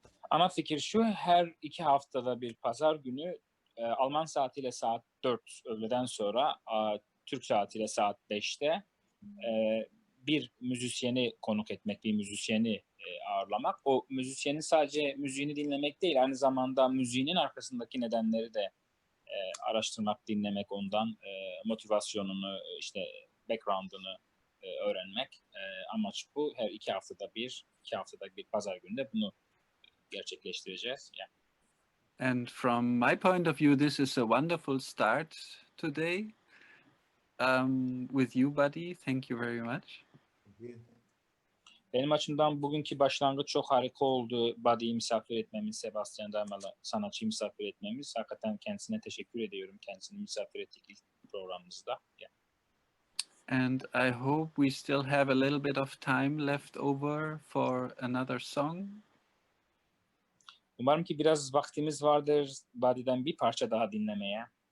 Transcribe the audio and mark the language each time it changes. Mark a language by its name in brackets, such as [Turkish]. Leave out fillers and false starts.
[Turkish] Ana fikir şu, her 2 haftada bir pazar günü Alman saatiyle saat 4 öğleden sonra, Türk saatiyle saat 5'te bir müzisyeni konuk etmek, bir müzisyeni ağırlamak. O müzisyenin sadece müziğini dinlemek değil, aynı zamanda müziğinin arkasındaki nedenleri de araştırmak, dinlemek, ondan motivasyonunu, işte background'ını öğrenmek. Amaç bu. Her 2 haftada bir pazar günde bunu gerçekleştireceğiz. [English] Yeah. And from my point of view, this is a wonderful start today with you, buddy. Thank you very much. [Turkish] Benim açımdan bugünkü başlangıç çok harika oldu. Buddy'yi misafir etmemiz, Sebastian Dymala sanatçıyı misafir etmemiz. Hakikaten kendisine teşekkür ediyorum. Kendisini misafir ettik ilk programımızda. [English] Yeah. And I hope we still have a little bit of time left over for another song. [Turkish] Umarım ki biraz vaktimiz vardır Buddy'den bir parça daha dinlemeye.